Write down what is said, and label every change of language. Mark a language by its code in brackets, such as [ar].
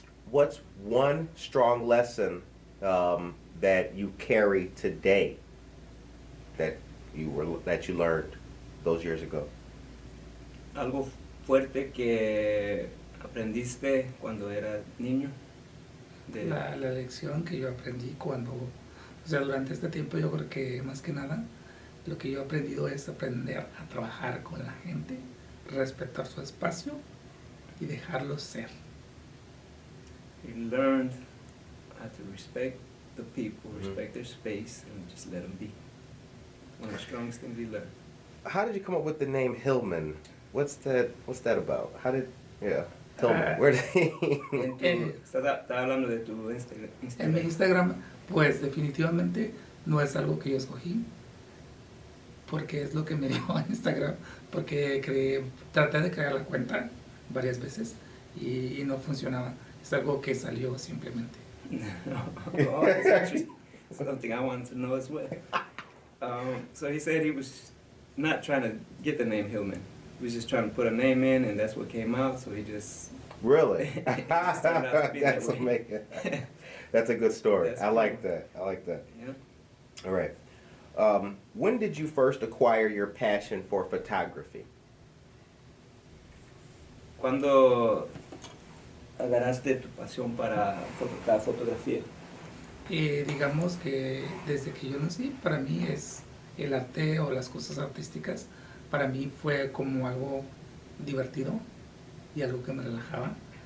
[en] What's one strong lesson that you carry today that you learned those years ago? [es] Algo fuerte que aprendiste cuando eras niño. La lección que yo aprendí durante este tiempo, yo creo que más que nada lo que yo he aprendido es aprender a trabajar con la gente, respetar su espacio y dejarlos ser. [en] You learned how to respect the people, respect their space, and just let them be. One of the strongest things you learn. How did you come up with the name Hillman? What's that about? Hillman. Where did [es] Estaba hablando de tu Instagram. En mi Instagram, pues definitivamente no es algo que yo escogí, porque es lo que me dio Instagram, porque traté de crear la cuenta varias veces y no funcionaba. Es algo que salió simplemente. [en] Oh, that's actually something I wanted to know as well. So he said he was not trying to get the name Hillman. He was just trying to put a name in, and that's what came out. So he just Really? It just turned out to be that That's way. amazing. That's a good story. That's I cool. like that. Yeah. All right. When did you first acquire your passion for photography? [es] ¿Cuándo agarraste tu pasión para la fotografía? Digamos que desde que yo nací, para mí es el arte o las cosas artísticas, para mí fue como algo divertido y algo que me relajaba.